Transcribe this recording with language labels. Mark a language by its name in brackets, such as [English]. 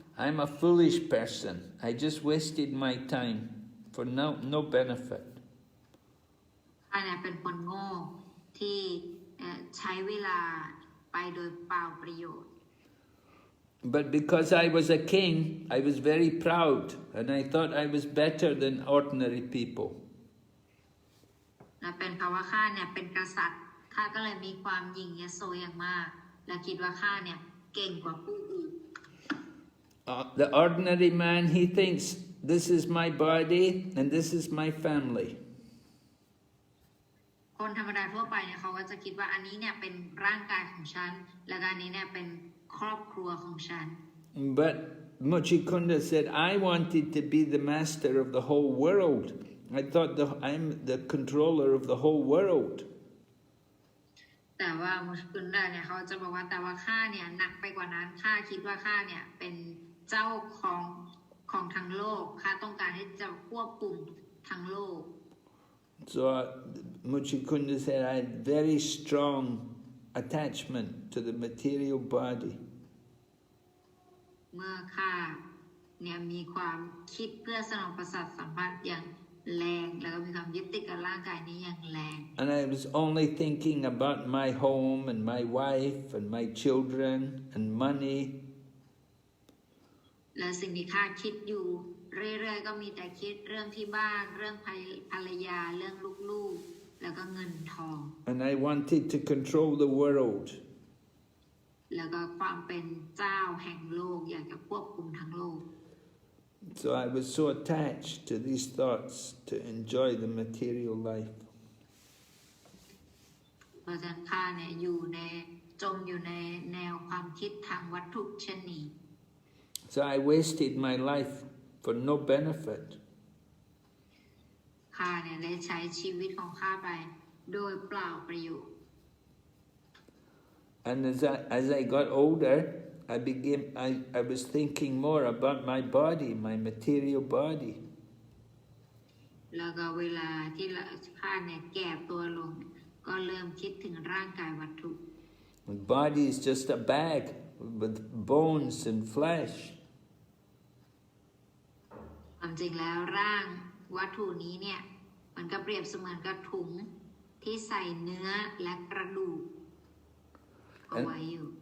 [English] I'm a foolish person. I just wasted my time for no benefit. [Thai] ข้าเนี่ยเป็นคนโง่ที่ใช้เวลาไปโดยเปล่าประโยชน์ [English] But because I was a king, I was very proud, and I thought I was better than ordinary people. [Thai] และเป็นเพราะว่าข้าเนี่ยเป็นกษัตริย์ข้าก็เลยมีความหยิ่งยโสอย่างมากและคิดว่าข้าเนี่ยเก่งกว่าผู้อื่น [English] The ordinary man, he thinks, this is my body and this is my family. [Thai] คนธรรมดาทั่วไปเนี่ยเขาก็จะคิดว่าอันนี้เนี่ยเป็นร่างกายของฉันและอันนี้เนี่ยเป็นครอบครัวของฉัน [English] But Mucukunda said, I wanted to be the master of the whole world. I thought I'm the controller of the whole world. [Thai] แต่ว่ามุชกุนดาเนี่ยเขาจะบอกว่าแต่ว่าข้าเนี่ยหนักไปกว่านั้นข้าคิดว่าข้าเนี่ยเป็นเจ้าของทั้งโลกข้าต้องการที่จะควบคุมทั้งโลก [English] So Mucukunda said, I had very strong attachment to the material body. [Thai] เมื่อข้าเนี่ยมีความคิดเพื่อสนองประสาทสัมผัสอย่างแรงแล้วก็มีความยึดติดกับร่างกายนี้อย่างแรง [English] And I was only thinking about my home and my wife and my children and money. [Thai] และสิ่งที่ข้าคิดอยู่เรื่อยๆก็มีแต่คิดเรื่องที่บ้านเรื่องภรรยาเรื่องลูกๆแล้วก็เงินทอง [English] And I wanted to control the world. [Thai] แล้วก็ความเป็นเจ้าแห่งโลกอยากจะควบคุมทั้งโลก [English] So I was so attached to these thoughts to enjoy the material life. [Thai] เพราะฉะนั้นข้าเนี่ยจมอยู่ในแนวความคิดทางวัตถุเช่นนี้ [English] So I wasted my life for no benefit. [Thai] ข้าเนี่ยได้ใช้ชีวิตของข้าไปโดยเปล่าประโยชน์ [English] And as I got older, I was thinking more about my body, my material body. [Thai] แล้วก็เวลาที่ข้าเนี่ยแก่ตัวลงก็เริ่มคิดถึงร่างกายวัตถุ [English] The body is just a bag with bones and flesh. [Thai] ความจริงแล้วร่างวัตถุนี้เนี่ยมันก็เปรียบเสมือนกับถุงที่ใส่เนื้อและกระดูกเอาไว้อยู่